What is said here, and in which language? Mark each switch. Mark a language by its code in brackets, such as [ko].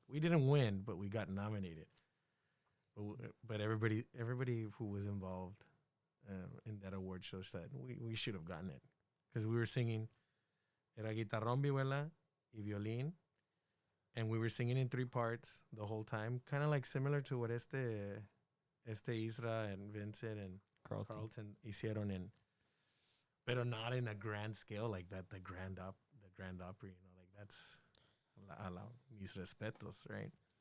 [en] We didn't win, but we got nominated. But everybody who was involved in that award show said we should have gotten it because we were singing [es] Era guitarrón, vihuela, y violín. [en] And we were singing in 3 parts the whole time. Kind of like similar to what [es] este [en] Isra and Vincent and Carlton [es] hicieron [en] in, pero not in a grand scale like that. The Grand Opry, like that's [es] mis respetos, [en] right?